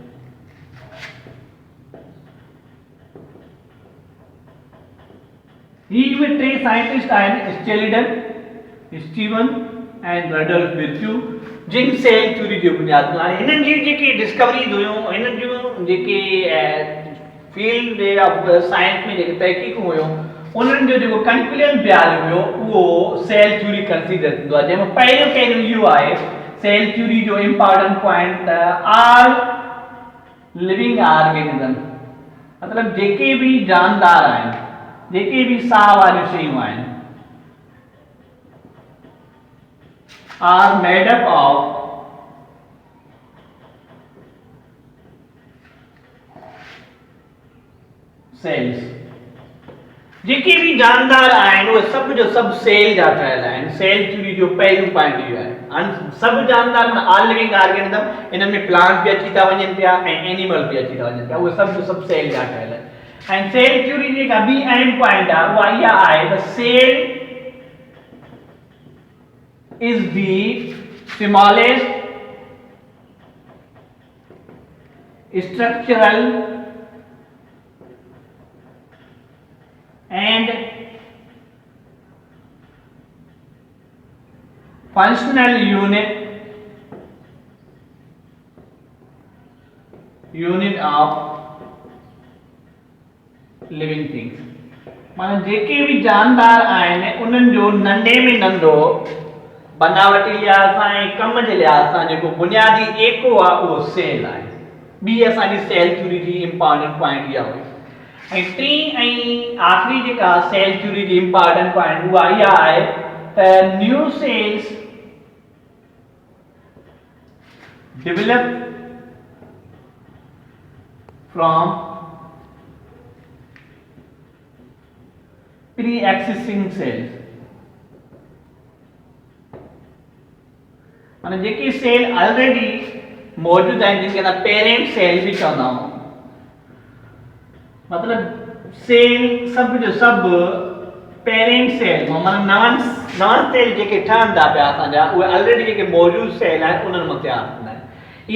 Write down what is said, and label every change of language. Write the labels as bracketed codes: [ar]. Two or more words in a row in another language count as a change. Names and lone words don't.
[sd] ही उहे टे साइंटिस्ट आहिनि स्टेलिडन, स्टीवन एंड रडल्फ विर्चू जिन [en] cell theory [sd] जो बुनियाद आहे। हिननि जी जेकी डिस्कवरीज हुयूं, हिननि जूं जेके [en] field of science [sd] में जेके तहक़ीक़ूं हुयूं, उन्हनि जो जेको कंक्लूजन ॿियार हुयो उहो सेल [en] theory consider [sd] थींदो आहे, जंहिंमें पहिरियों इहो आहे [en] cell theory [sd] जो [en] important point all living organism [sd] मतलब जेके भी जानदार आहिनि, जेके भी साह वारियूं शयूं आहिनि, [en] Are made up of cells. [sd] जेके भी जानदार आहिनि उहे सभु जो सभु सेल जा ठहियल आहिनि। [en] cell theory [sd] जो पहिरियों पॉइंट इहो आहे। सभु जानदार [en] all living organism, [sd] इन्हनि में प्लांट भी अची था वञनि पिया ऐं एनिमल भी अची था वञनि पिया, उहे सभु जो सभु सेल जा ठहियल आहिनि। ऐं [en] cell theory [sd] जी जेका ॿी अहम पॉइंट आहे उहा इहा आहे त सेल [en] is the smallest structural and functional unit of living things। [sd] माना जेके भी जानदार आहिनि उन्हनि जो नंढे में नंढो बनावटी लिहाज़ सां ऐं कम जे लिहाज़ सां जेको बुनियादी एको आहे उहो सेल आहे। ॿी असांजी [en] cell theory [sd] जी [en] important point [sd] इहा हुई। ऐं टी ऐं आख़िरी जेका [en] cell theory [sd] जी [en] important point [sd] उहा इहा आहे त [en] new cells develop from pre existing cells. [sd] माना जेके [en] cell already [sd] मौजूद आहिनि जिनखे असां [en] parent cell [sd] भी चवंदा आहियूं, मतलब सेल सभु जो सभु [en] parent cell [sd] माना नवनि सेल जेके ठहनि था पिया असांजा उहे ऑलरेडी जेके मौजूद सेल आहिनि उन्हनि मां तयारु थींदा आहिनि।